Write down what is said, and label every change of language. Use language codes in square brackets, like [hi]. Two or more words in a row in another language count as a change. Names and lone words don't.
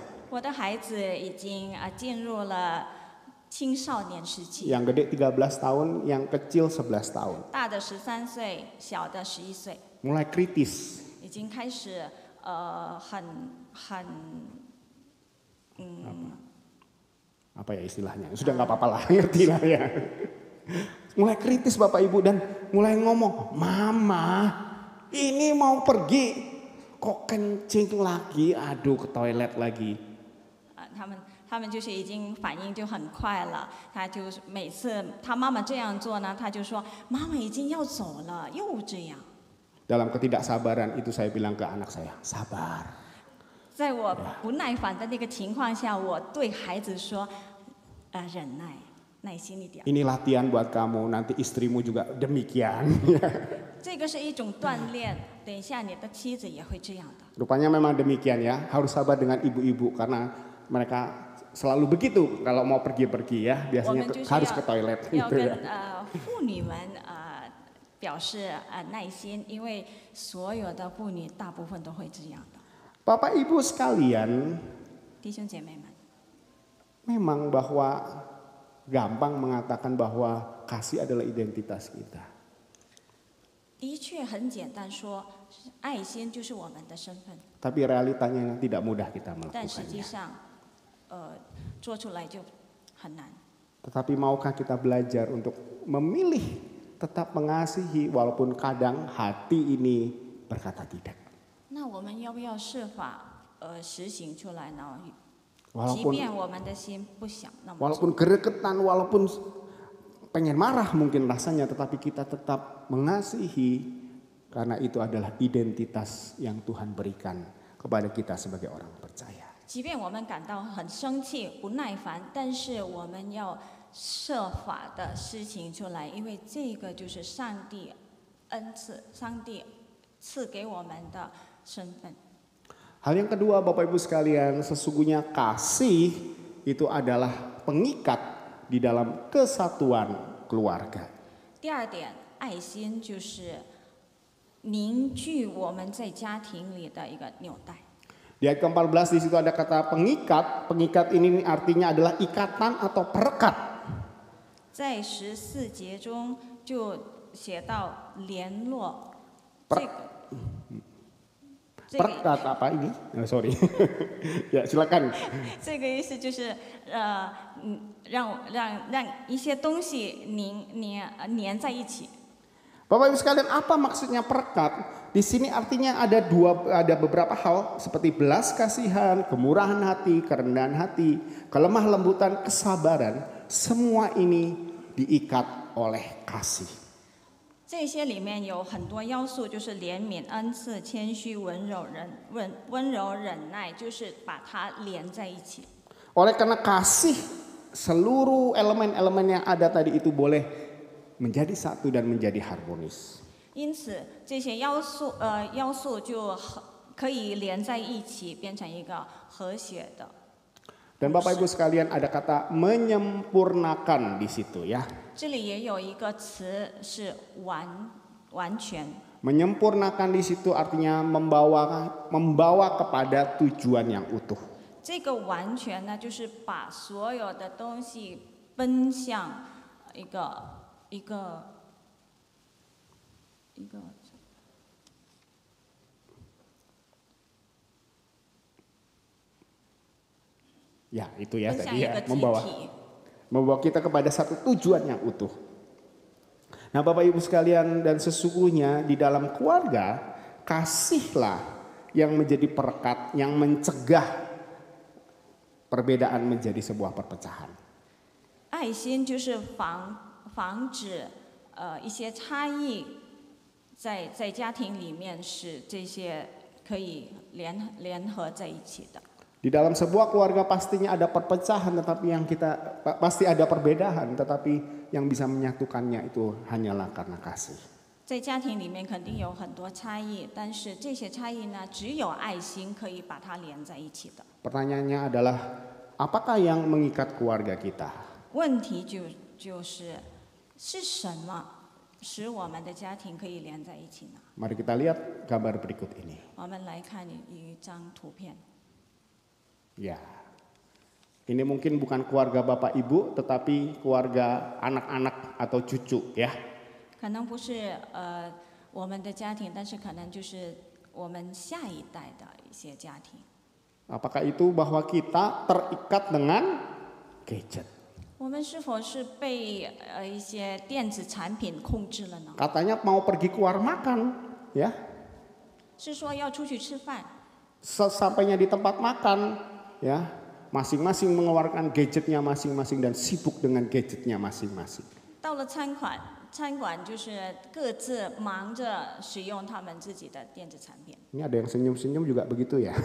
[zh] 我的孩子已经进入了青少年时期， [id] Yang gede 13 tahun, yang kecil 11 tahun. [zh] 大的13岁，小的11岁， [id] Mulai kritis. [zh] 已经开始很 [id] Apa ya istilahnya? Sudah nggak apa-apa lah, ngerti lah ya. Mulai kritis Bapak Ibu dan mulai ngomong, Mama, ini mau pergi, kok kencing lagi, aduh ke toilet lagi. [zh] 他们就是已经反应就很快了，他就是每次他妈妈这样做呢，他就说妈妈已经要走了，又这样。 [id] Dalam ketidaksabaran itu saya bilang ke anak saya, sabar. [zh] 在我不耐烦的那个情况下，我对孩子说，忍耐，耐心一点。 [id] Ini latihan buat kamu, nanti istrimu juga demikian. [zh] 这个是一种锻炼，等一下你的妻子也会这样的。 [id] Rupanya memang demikian ya, harus sabar dengan ibu-ibu karena mereka selalu begitu kalau mau pergi-pergi ya, [zh] 我 [id] biasanya [zh] 们就是 [id] harus ke toilet [zh] 要 [id] gitu [zh] 跟 [id] ya. [zh] 妇女们表示耐心，因为所有的妇女大部分都会这样的。 [id] Bapak Ibu sekalian, [zh] 弟兄姐妹们， [id] memang bahwa gampang mengatakan bahwa kasih adalah identitas kita. [zh] 的确很简单说，爱心就是我们的身份， [id] Tapi realitanya tidak mudah kita [zh] 但实际 [id] melakukannya. [zh] 上，做出来就很难。 [id] Tetapi maukah kita belajar untuk memilih tetap mengasihi walaupun kadang hati ini berkata tidak. [zh] 那我们要不要设法实行出来呢？即 [id] Walaupun [zh] 便我们的心不想那么做， [id] walaupun geregetan, walaupun pengen marah mungkin rasanya, tetapi kita tetap mengasihi karena itu adalah identitas yang Tuhan berikan kepada kita sebagai orang percaya. [zh] 即便我们感到很生气、不耐烦，但是我们要设法的施行出来，因为这个就是上帝恩赐、上帝赐给我们的身份。 [id] Hal yang kedua Bapak Ibu sekalian, sesungguhnya kasih itu adalah pengikat di dalam kesatuan keluarga. [zh] 第二点，爱心就是凝聚我们在家庭里的一个纽带。 [id] Di ayat ke-14 di situ ada kata pengikat. Pengikat ini artinya adalah ikatan atau perekat. [zh] 在14节中就写到联络， [id] Perekat apa ini? [en] Oh, sorry. [id] Ya silakan. [zh] 这个意思就是让一些东西粘在一起。 [id] Bapak Ibu sekalian, apa maksudnya perekat? Di sini artinya ada beberapa hal seperti belas kasihan, kemurahan hati, kerendahan hati, kelemah lembutan, kesabaran. Semua ini diikat oleh kasih. [zh] 这些里面有很多要素，就是怜悯、恩赐、谦虚、温柔忍耐，就是把它连在一起。 [id] Oleh karena kasih, seluruh elemen-elemen yang ada tadi itu boleh menjadi satu dan menjadi harmonis. [zh] 因此，这些要素就可以连在一起，变成一个和谐的。 [id] Dan Bapak Ibu sekalian ada kata menyempurnakan di situ ya. [zh] 这里也有一个词是完全。 [id] Menyempurnakan di situ artinya membawa kepada tujuan yang utuh. [zh] 这个完全呢，就是把所有的东西奔向一个。 [id] Ya itu ya [zh] 分享 [id] tadi [zh] 一 [id] ya [zh] 个集 [id] membawa [zh] 体。 [id] kita kepada satu tujuan yang utuh. Nah Bapak Ibu sekalian, dan sesungguhnya di dalam keluarga kasihlah yang menjadi perekat, yang mencegah perbedaan menjadi sebuah perpecahan. [zh] 爱心就是防止一些差异在家庭里面使这些可以联合在一起的。 [id] Di dalam sebuah keluarga pastinya ada perpecahan, tetapi pasti ada perbedaan, tetapi yang bisa menyatukannya itu hanyalah karena kasih. [zh] 在家庭里面肯定有很多差异，但是这些差异呢，只有爱心可以把它连在一起的。 [id] Pertanyaannya adalah, apakah yang mengikat keluarga kita? [zh] 问题就是什么使我们的家庭可以连在一起呢？ [id] Mari kita lihat gambar berikut ini. [zh] 我们来看一张图片。 [id] Ya, ini mungkin bukan keluarga bapak ibu, tetapi keluarga anak-anak atau cucu ya. [zh] 可能不是我们的家庭，但是可能就是我们下一代的一些家庭。 [id] Apakah itu bahwa kita terikat dengan gadget? [zh] 我们是否是被一些电子产品控制了呢？ [id] Katanya mau pergi keluar makan, ya. [zh] 是说要出去吃饭， [id] Sesampainya di tempat makan, ya, masing-masing mengeluarkan gadgetnya masing-masing dan sibuk dengan gadgetnya masing-masing. [zh] 到了餐馆就是各自忙着使用他们自己的电子产品。 [id] Ini ada yang senyum-senyum juga begitu ya.